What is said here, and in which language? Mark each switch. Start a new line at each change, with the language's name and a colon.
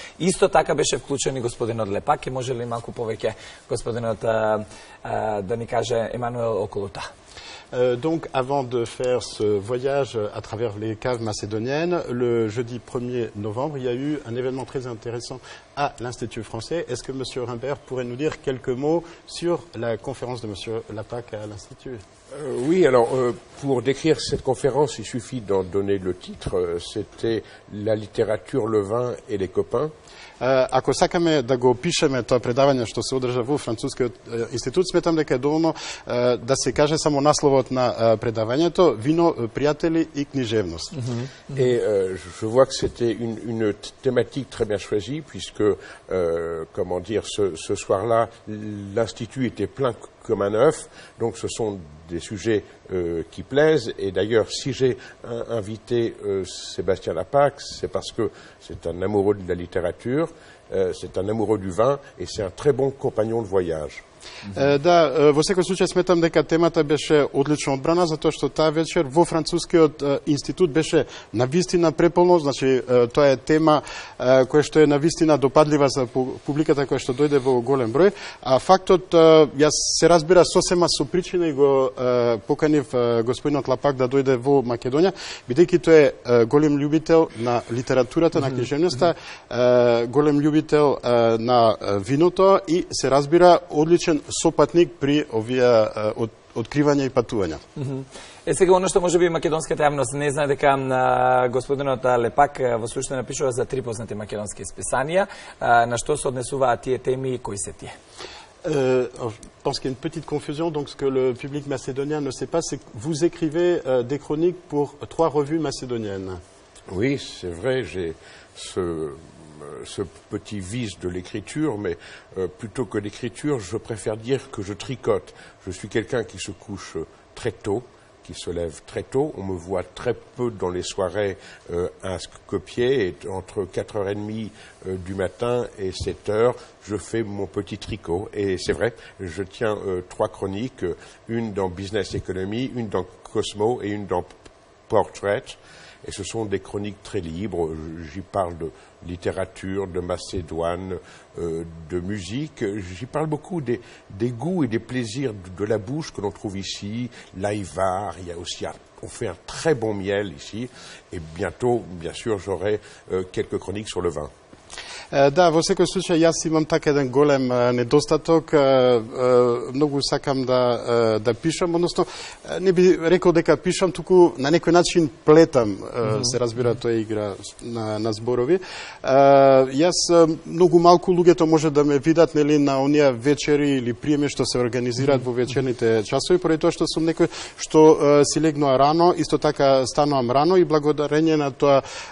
Macedonian: Исто така беше вклучен и господинот Лепак. Може ли малку повеќе господинот да ни каже, Емануел, околу таа?
French: Donc, avant de faire ce voyage à travers les caves macédoniennes, le jeudi 1er novembre, il y a eu un événement très intéressant à l'Institut français. Est-ce que M. Rimbert pourrait nous dire quelques mots sur la conférence de M. Lapac à l'Institut? Oui, alors pour décrire cette conférence, il suffit d'en donner le titre. C'était la littérature, le vin et les copains.
Macedonian: Ако сакаме да го опишеме тоа предавање што се одржа во Францускиот институт, сметам дека е доволно да се каже само насловот на предавањето «Вино, пријатели и книжевност».
French: Et je vois que c'était une thématique très bien choisie, puisque, comment dire, ce soir-là, l'Institut était plein comme un œuf, donc ce sont des sujets qui plaisent, et d'ailleurs si j'ai invité Sébastien Lapac, c'est parce que c'est un amoureux de la littérature, c'est un amoureux du vin, et c'est un très bon compagnon de voyage.
Macedonian: Да, во секој случај сметам дека темата беше одлично одбрана, затоа што таа вечер во Францускиот институт беше навистина преполно, значи тоа е тема која што е навистина допадлива за публиката која што дојде во голем број, а фактот, јас се разбира сосема со причина и го поканив господинот Лапак да дојде во Македонија, бидејќи тој е голем љубител на литературата, на книжевноста, голем љубител на виното и се разбира одличен сопатник при овие откривања и патувања. Сега, оно што може би македонската јавност не знае, дека господинот Лепак во суштина напишува за 3 познати македонски списанија. На што се однесуваат тие теми и кои се тие?
French: Je pense qu'il y a une petite confusion. Donc, ce que le public macédonien ne sait pas, c'est que vous écrivez des chroniques pour 3 revues macédoniennes. Oui, c'est vrai, j'ai ce petit vice de l'écriture, mais plutôt que l'écriture, je préfère dire que je tricote. Je suis quelqu'un qui se couche très tôt, qui se lève très tôt. On me voit très peu dans les soirées à Skopje, et entre 4h30 du matin et 7h, je fais mon petit tricot. Et c'est vrai, je tiens 3 chroniques, une dans Business Economy, une dans Cosmo et une dans Portrait. Et ce sont des chroniques très libres. J'y parle de littérature, de Macédoine, de musique. J'y parle beaucoup des goûts et des plaisirs de la bouche que l'on trouve ici. L'Aïvar, il y a aussi on fait un très bon miel ici. Et bientôt, bien sûr, j'aurai quelques chroniques sur le vin.
Macedonian: Да, во секој случај јас имам така еден голем недостаток, многу сакам да пишам, односно не би рекол дека пишам, туку на некој начин плетам, се разбира, тоа е игра на зборови. Јас многу малку луѓето може да ме видат, нели, на оние вечери или приеми што се организираат во вечерните часови, поради тоа што сум некој што си легнува рано, исто така станувам рано и благодарение на тоа